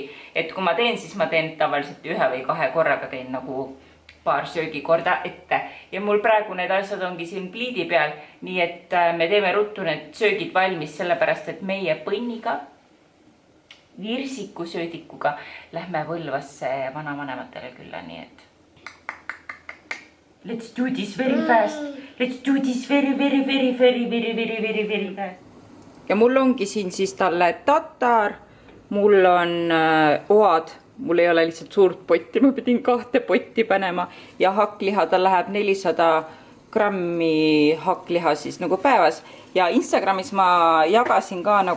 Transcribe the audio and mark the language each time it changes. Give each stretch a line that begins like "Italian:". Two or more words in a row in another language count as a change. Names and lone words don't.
Estonian: Et kui ma teen, siis ma teen tavaliselt 1 või 2 korraga teen nagu paar söögikorda ette. Ja mul praegu need asjad ongi siin pliidi peal, nii et me teeme ruttu need söögid valmis, sellepärast et meie põnniga, virsikusöödikuga lähme Võlvasse vanavanematele külla, nii et
English: let's do this very fast. Let's do this very fast.
Estonian: Ja mul ongi siin siis talle tatar, mul on oad, mul ei ole lihtsalt suurt potti, ma pidin 2 potti panema ja hakkliha, tal läheb 400 grammi hakkliha siis nagu päevas ja Instagramis ma jagasin ka nagu,